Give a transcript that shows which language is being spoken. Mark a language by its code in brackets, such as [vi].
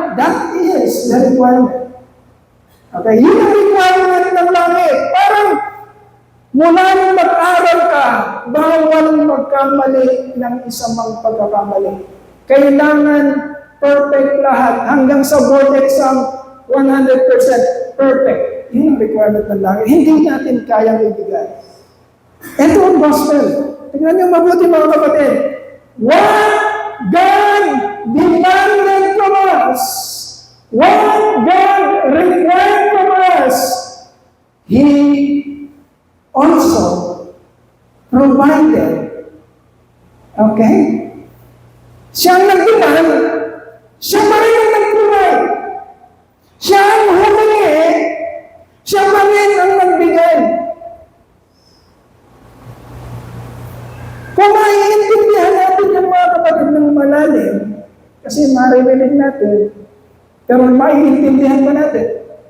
[en] That is the requirement. [tl] Okay, yun ang requirement ng langit. Parang mula nung mag-aral ka, bawal magkamali ng isang mga pagkakamali. Kailangan perfect lahat. Hanggang sa board exam, 100% perfect. Yun ang requirement ng langit. Hindi natin kayang ibigay. Ito ang gospel. Tingnan niyo mabuti mga kapatid. [en] What God demanded from us, what God required from us, He also provided. Okay? [tl] Siya ang nag-demand, siya pa rin ang nag-provide. Siya ang humingi, siya pa rin ang nagbigay. Kung maiintindihan natin yung mga kapatid ng malalim, kasi maririnig natin, pero maiintindihan ba natin?